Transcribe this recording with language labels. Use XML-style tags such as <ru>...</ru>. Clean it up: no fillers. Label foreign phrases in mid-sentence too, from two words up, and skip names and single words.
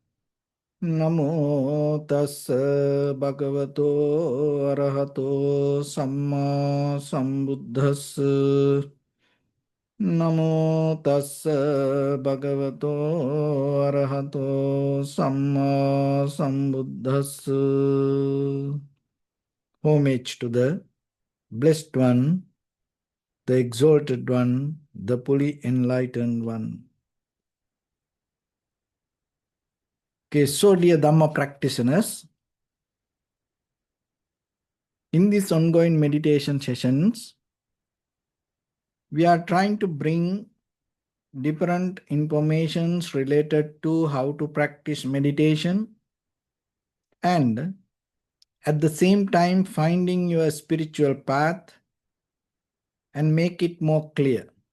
<pi>Namo tassa bhagavato arahato samma sambuddhassa. Namo tassa bhagavato arahato samma sambuddhassa.</pi> <en>Homage to the Blessed One, the Exalted One, the fully enlightened One. Okay, so dear Dhamma practitioners, in these ongoing meditation sessions, we are trying to bring different informations related to how to practice meditation and at the same time finding your spiritual path and make it more clear.</en>